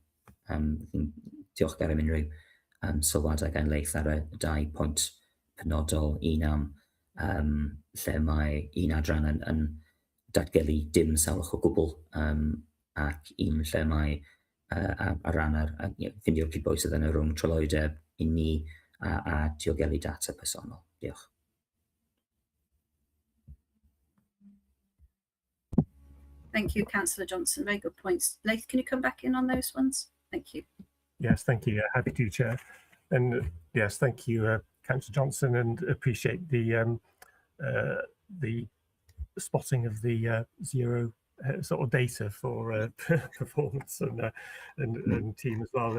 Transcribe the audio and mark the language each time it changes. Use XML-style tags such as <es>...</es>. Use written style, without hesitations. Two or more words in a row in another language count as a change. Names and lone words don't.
<cy>Diolchgar am unrhyw sylwadau gan leith ar y 2 pwynt penodol, un am lle mae un adran yn datgelu dim salwch o gwbl, ac un lle mae ar ran ffindio'r cydbwysedd yn y rhwng trylwyddeb i ni a diogelu data personol. Diolch.</cy> <en>Thank you, Councillor Johnson. Very good points. Leith, can you come back in on those ones? Thank you. Yes, thank you. Happy to, Chair. And yes, thank you, Councillor Johnson, and appreciate the spotting of the zero sort of data for performance and team as well.</en>